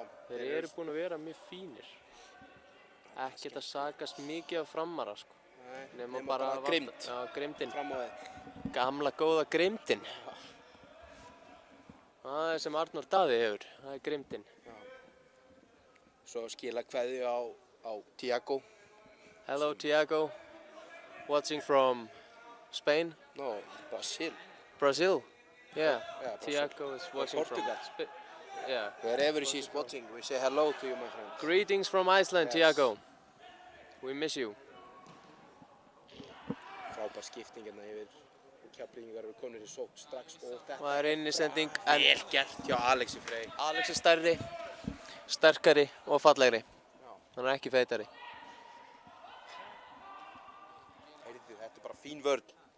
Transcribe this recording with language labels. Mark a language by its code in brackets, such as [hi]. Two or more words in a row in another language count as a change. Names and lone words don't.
[is] Þeir eru búin að vera mjög fínir. Ekkert að sakast mikið af Framara, sko. Nei, Nema bara grimmd. Já, grimmdin. Fram á þeir. Gamla góða grimmdin. Það er sem Arnór Daði hefur. Það er grimmdin. Svo skila kveðju á Tiago. [en] Hello, Tiago. Watching from Spain? No, Brazil. Brazil? Yeah. Yeah, Brazil. Tiago is watching from Portugal. Yeah. Wherever she's watching, we say hello to you, my friend. Greetings from Iceland, Yes. Tiago. We miss you. [is] Frábær skipting hérna yfir. Keflvíkingar eru konur í sókn strax og þetta. Það er innisending. Vel gert hjá Alexi Frey. Alex er stærri, sterkari og fallegri. Já. Hann er ekki feitari. Heyrðu, þetta er bara fín vörn.